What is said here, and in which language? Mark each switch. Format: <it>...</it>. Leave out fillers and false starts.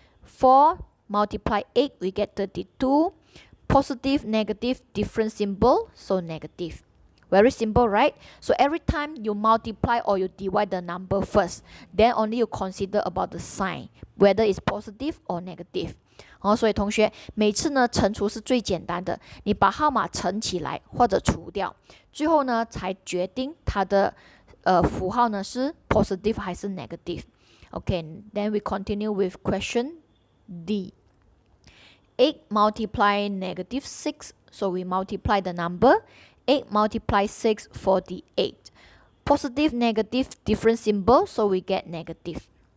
<en>4 multiply 8, we get 32. Positive, negative, different symbol, so negative. Very simple, right? So every time you multiply or you divide the number first, then only you consider about the sign, whether it's positive or negative.</en> <zh>所以同学，每次呢乘除是最简单的，你把号码乘起来或者除掉，最后呢才决定它的符号呢是 positive 还是 negative.</zh> <en>Okay, then we continue with question D. 8 multiply negative 6, so we multiply the number. 8 multiply 6, 48. Positive, negative, different symbol, so we get negative.</en>